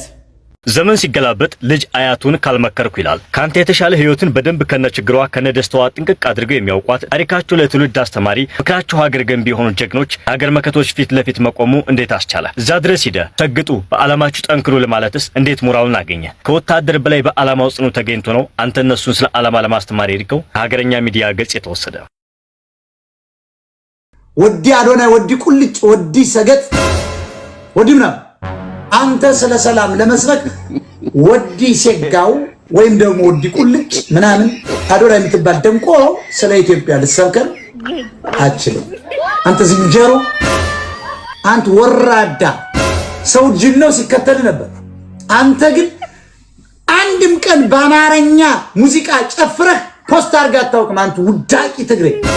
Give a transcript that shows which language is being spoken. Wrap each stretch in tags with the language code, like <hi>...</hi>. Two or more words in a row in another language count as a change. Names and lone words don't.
<am>ዘመን ሲገላበጥ ልጅ አያቱን ካልመከርኩ ይላል። ካንተ የተሻለ ህይወትን በደንብ ከነችግሯ ከነደስተዋ ጥንቅቅ አድርገው የሚያውቋት ታሪካቸው ለትውልድ አስተማሪ ምክራቸው ሀገር ገንቢ የሆኑ ጀግኖች ሀገር መከቶች ፊት ለፊት መቆሙ እንዴት አስቻለ? እዛ ድረስ ሂደ ሰግጡ በዓላማችሁ ጠንክሩ ለማለትስ እንዴት ሞራሉን አገኘ? ከወታደር በላይ በዓላማው ጽኑ ተገኝቶ ነው አንተ እነሱን ስለ ዓላማ ለማስተማር የሄድከው? ከሀገረኛ ሚዲያ ገጽ የተወሰደ ወዲ አዶናይ ወዲ ቁልጭ ወዲ ሰገጥ ወዲምና አንተ ስለ ሰላም ለመስበክ ወዲ ሴጋው ወይም ደግሞ ወዲ ቁልጭ ምናምን አዶናይ የምትባል ደንቆሮ ስለ ኢትዮጵያ ልትሰብከን አትችልም። አንተ ዝንጀሮ፣ አንተ ወራዳ፣ ሰው ጅነው ሲከተል ነበር። አንተ ግን አንድም ቀን በአማርኛ ሙዚቃ ጨፍረህ ፖስት አድርገህ አታውቅም። አንተ ውዳቂ ትግሬ</am>